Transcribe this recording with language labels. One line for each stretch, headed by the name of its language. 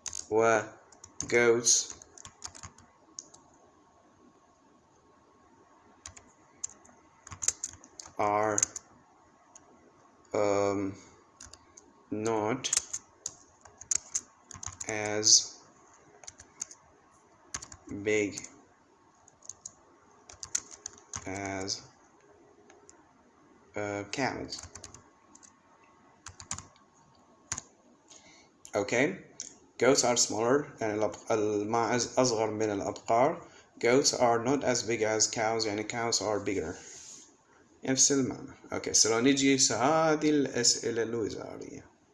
English: و goats are not as big as camels.
Arabic: Okay,
English: goats are smaller
Arabic: يعني الماعز أصغر من الأبقار.
English: goats are not as big as cows يعني cows are bigger.
Arabic: نفس المعنى. اوكي، سلو نجي هذه الأسئلة الوزارية.